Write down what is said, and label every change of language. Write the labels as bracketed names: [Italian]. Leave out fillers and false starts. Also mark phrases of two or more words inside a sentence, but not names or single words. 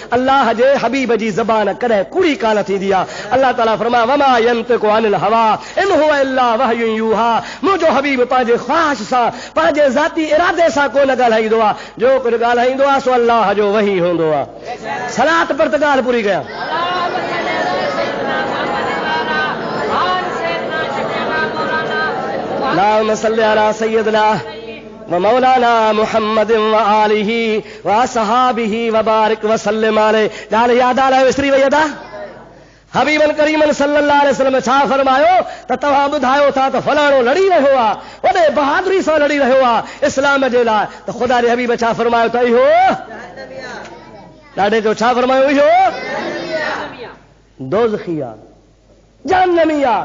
[Sindhi] अल्लाह जे हबीब जी ज़बान कॾहिं कूड़ी कान थींदी आहे। [Arabic] الله تعالى फरमाए وما ينطق عن الهوى إن هو إلا وحي يوحى. [Sindhi] मुंहिंजो हबीब पंहिंजे ख़्वाहिश सां, पंहिंजे ज़ाती इरादे सां कोन ॻाल्हाईंदो आहे, जो कुझु ॻाल्हाईंदो आहे सो अल्लाह जो वही हूंदो आहे। सलात पर त ॻाल्हि पूरी कयां। [Arabic] اللهم صل على سيدنا و مولانا محمد و آله و أصحابه و بارك و سلم عليه. [Sindhi] ॻाल्हि यादि आहे, विसरी वई अदा? हबीबन करीमन [Arabic] صلى الله عليه وسلم [Sindhi] छा फरमायो त तव्हां ॿुधायो था त फलाणो लड़ी रहियो आहे, वॾे बहादुरी सां लड़ी रहियो आहे इस्लाम जे लाइ, त ख़ुदा जे हबीब छा फरमायो त इहो ॾाढे जो छा फरमायो, इहो दोज़खी आहे, जहन्नमी आहे।